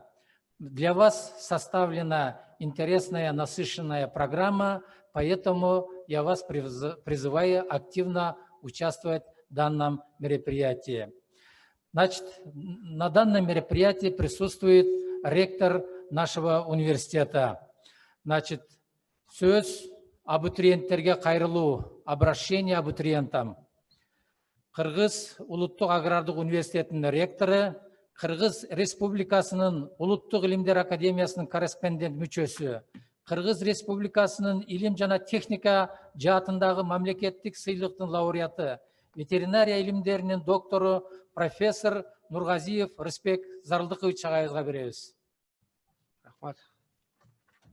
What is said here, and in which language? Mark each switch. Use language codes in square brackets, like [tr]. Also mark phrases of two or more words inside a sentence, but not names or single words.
[ru] Для вас составлена интересная, насыщенная программа, поэтому я вас призываю активно участвовать в данном мероприятии. Значит, на данном мероприятии присутствует ректор нашего университета. Значит, [ky] сөз абитуриенттерге кайрылуу, [ru] обращение абитуриентам. [ky] Кыргыз Улуттук Агрардык университетинин ректору, Кыргыз Республикасынын Улуттук илимдер академиясынын корреспондент мүчөсү, Кыргыз Республикасынын илим жана техника жаатындагы мамлекеттик сыйлыктын лауреаты, ветеринария илимдеринин доктору, профессор Нургазиев Рыспек Зарылдыкович агайыбызга беребиз.